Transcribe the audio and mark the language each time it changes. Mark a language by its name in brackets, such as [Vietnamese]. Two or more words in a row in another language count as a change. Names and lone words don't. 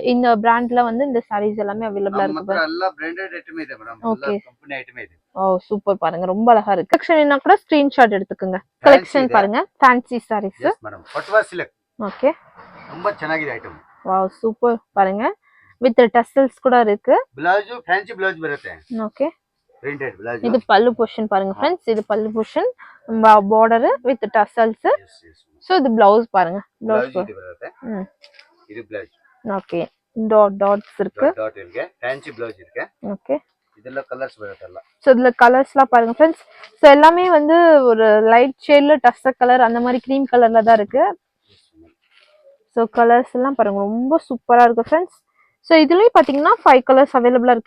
[Tamil] இந்த பிராண்ட்ல வந்து இந்த sarees எல்லாமே அவைலபிளா இருக்கு நம்ம எல்லா [English] branded item [Tamil] ಇದೆ மேடம், எல்லா [English] company item [Tamil] ಇದೆ. ஓ சூப்பர் பாருங்க, ரொம்ப அழகா இருக்கு. கலெக்ஷன் கூட ஸ்கிரீன்ஷாட் எடுத்துக்கோங்க. கலெக்ஷன் பாருங்க, [English] fancy sarees. yes madam, [Tamil] பட்டுவா சில்க். ஓகே, ரொம்ப ಚೆನ್ನಾಗಿದೆ ஐட்டம். [English] wow super [Tamil] பாருங்க, [English] with tassels [Tamil] கூட இருக்கு. [English] blouse fancy blouse ಬರುತ್ತೆ. [Tamil] ஓகே, [English] printed blouse. [Tamil] இது பல்லு போர்ஷன் பாருங்க फ्रेंड्स. இது பல்லு போர்ஷன், [English] border with tassels. [Tamil] சோ இது பிளவுஸ் பாருங்க, பிளவுஸ் இது ಬರುತ್ತೆ. இது பிளவுஸ். ஓகே, டாட்ஸ் இருக்கு. டாட் இருக்கு, [English] fancy blouse இருக்கு. [Tamil] ஓகே, இதெல்லாம் கலர்ஸ் ಬರುತ್ತಲ್ಲ. சோ இதுல கலர்ஸ்லாம் பாருங்க फ्रेंड्स. சோ எல்லாமே வந்து ஒரு [English] light shade-la duster colour [Tamil] அந்த மாதிரி [English] cream colour-la [Tamil] தான் இருக்கு. சோ கலர்ஸ் எல்லாம் பாருங்க, ரொம்ப சூப்பரா இருக்கு फ्रेंड्स. சோ இதுலயே பாத்தீங்கன்னா 5 கலர்ஸ் அவேலபிளா இருக்கு.